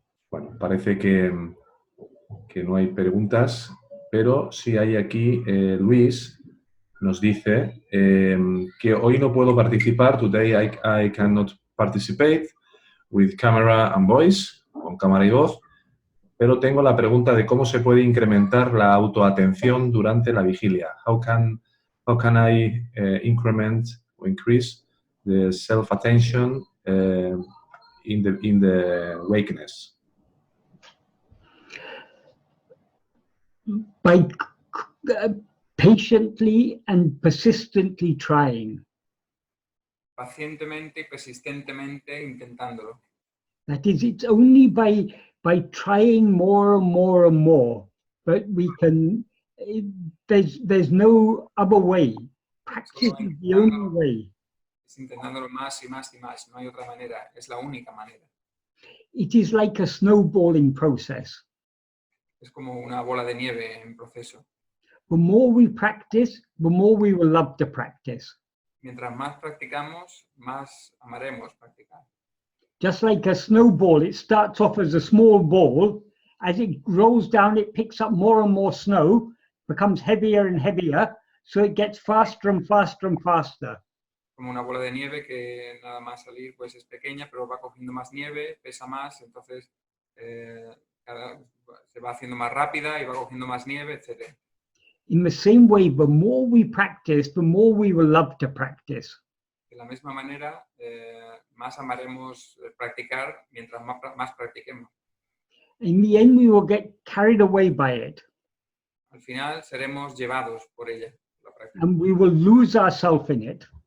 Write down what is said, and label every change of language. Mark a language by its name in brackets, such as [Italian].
[Spanish] Bueno, parece que no hay preguntas, pero sí hay aquí, Luis nos dice que hoy no puedo participar, [English] today I cannot participate with camera and voice, [Spanish] con cámara y voz, pero tengo la pregunta de cómo se puede incrementar la autoatención durante la vigilia. [English] How can I increment or increase the self-attention in the wakeness? By patiently and persistently trying. [Spanish] Pacientemente y persistentemente intentándolo. [English] That is, it's only by trying more and more and more that we can, there's no other way. Practice is the only way. [Spanish] Es intentándolo más y más y más, no hay otra manera, es la única manera. [English] It is like a snowballing process. [Spanish] Es como una bola de nieve en proceso. [English] The more we practice, the more we will love to practice. [Spanish] Mientras más practicamos, más amaremos practicar. [English] Just like a snowball, it starts off as a small ball. As it rolls down, it picks up more and more snow, becomes heavier and heavier, so it gets faster and faster and faster. [Spanish] Como una bola de nieve que nada más salir pues es pequeña, pero va cogiendo más nieve, pesa más, entonces se va haciendo más rápida y va cogiendo más nieve, etc. [English] In the same way, the more we practice, the more we will love to practice. [Spanish] De la misma manera, más amaremos practicar mientras más practiquemos. [English] In the end, we will get carried away by it. [Spanish] Al final seremos llevados por ella, la práctica, [English] And we will lose ourselves in it.